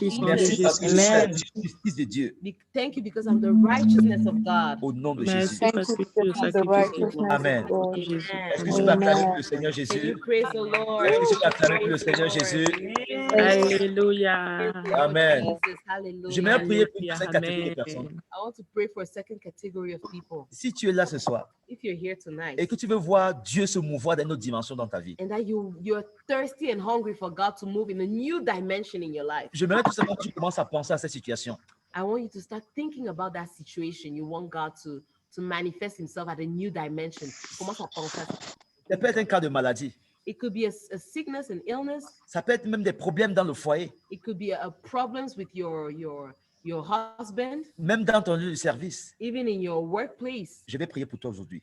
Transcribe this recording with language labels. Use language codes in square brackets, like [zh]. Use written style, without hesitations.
[fr] Merci parce que je suis la justice de Dieu. [en] Thank you because I'm the righteousness of God. [fr] Au nom de Merci Jésus. parce que tu es le [en] The [fr] sacrifice de [en] righteousness [fr] Dieu. [en] of Amen. God. [fr] Est-ce que tu peux acclamer pour le Seigneur [en] Can you [fr] Jésus? [en] praise the Lord? [fr] Est-ce que tu peux acclamer pour le Seigneur Jésus? Alléluia. [en] Amen. Jesus, hallelujah. [fr] J'aimerais prier pour une Alléluia. deuxième catégorie de personnes. [en] Amen. I want to pray for a second category of people. [fr] Si tu es là ce soir [en] If you're here tonight [fr] et que tu veux voir Dieu se mouvoir dans une autre dimension dans ta vie, [en] and that you're thirsty and hungry for God to move in a new dimension in your life, [fr] j'aimerais tout simplement que tu commences à penser à cette situation. [en] I want you to start thinking about that situation. You want God to manifest himself at a new dimension. [fr] Commence à penser à ça. Ça peut être un cas de maladie. [en] It could be a sickness, an illness. [fr] Ça peut être même des problèmes dans le foyer, [en] It could be problems with your husband, [fr] même dans ton lieu de service. [en] even in your workplace. [fr] Je vais prier pour toi aujourd'hui.